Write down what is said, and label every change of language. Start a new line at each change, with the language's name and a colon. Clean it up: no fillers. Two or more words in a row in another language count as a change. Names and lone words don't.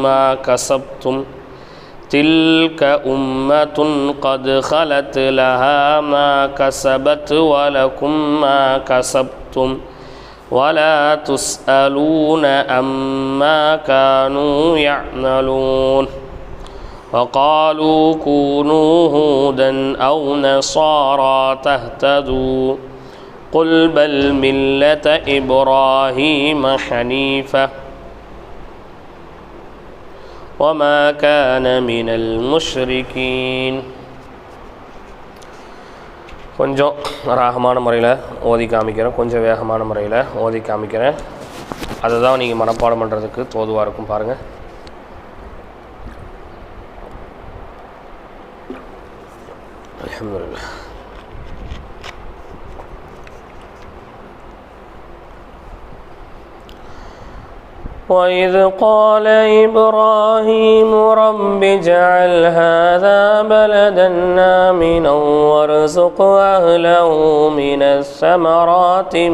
Arabic: ما كسبتم تلك أمة قد خلت لها ما كسبت ولكم ما كسبتم ولا تسألون عما كانوا يعملون وقالوا كونوا هودا أو نصارى تهتدوا قل بل ملة إبراهيم حنيفا وما كان من المشركين
Tamil: கொஞ்சம் ராகமான முறையில் ஓதி காமிக்கிறேன், கொஞ்சம் வேகமான முறையில் ஓதி காமிக்கிறேன். அதுதான் நீங்கள் மனப்பாடம் பண்ணுறதுக்கு தோதுவாக இருக்கும். பாருங்கள். அல்ஹம்துலில்லாஹ்.
Arabic: وإذ قال إبراهيم رب اجعل هذا بلدا آمنا وارزق أهله من الثمرات